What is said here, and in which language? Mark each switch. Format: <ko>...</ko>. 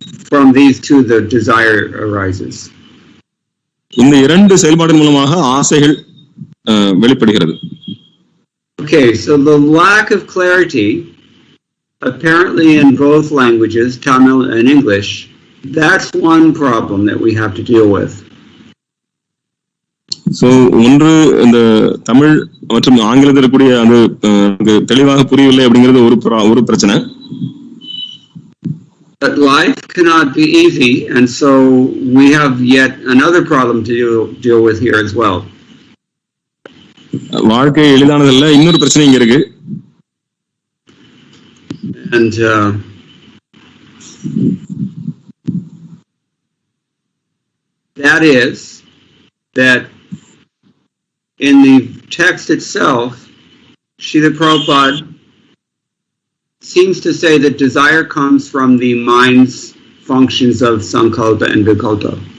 <en>From these two, the desire arises.</en> <ta>இந்த இரண்டு செயல்பாடு மூலமாக ஆசைகள் வெளிப்படுகிறது.</ta> <en>Okay, so the lack of clarity, apparently in both languages, Tamil and English, that's one problem that we have to deal with.</en> <ta>So, ஒன்று இந்த தமிழ் மற்றும் ஆங்கிலத்தில் இருக்கக்கூடிய அந்த தெளிவாக புரியவில்லை அப்படிங்கிறது ஒரு பிரச்சனை.</ta> <en>But life cannot be easy, and so we have yet another problem to deal with here as well.</en> <ta>வாழ்க்கை எளிதானதல்ல, இன்னொரு பிரச்சனை இங்க இருக்கு.</ta> <en>And that is that in the text itself, Srila Prabhupada seems to say that desire comes from the mind's functions of sankalpa and vikalpa.</en>